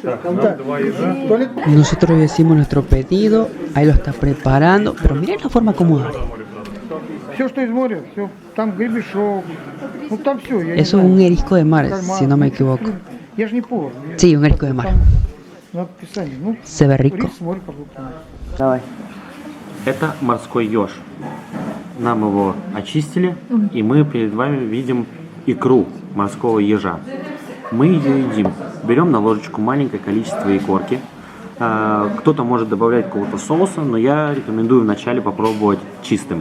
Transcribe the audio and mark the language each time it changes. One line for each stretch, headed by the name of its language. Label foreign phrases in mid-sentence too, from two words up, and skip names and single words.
Spanish: Nosotros ya hicimos nuestro pedido, ahí lo está preparando, pero miren la forma como abre.
Russian: Все, что из моря, все. Там гребешок. Ну там все.
Spanish: Eso es un erisco de mar, si no me equivoco.
Russian: Я же не повар.
Spanish: Sí, un erisco de mar.
Russian: Надо писать. Ну,
Spanish: Se ve rico.
Russian: рис, морепродукты. Давай. Это морской еж. Нам его очистили, и мы перед вами видим икру морского ежа. Мы ее едим. Берем на ложечку маленькое количество икорки. Кто-то может добавлять какого-то соуса, но я рекомендую вначале попробовать чистым.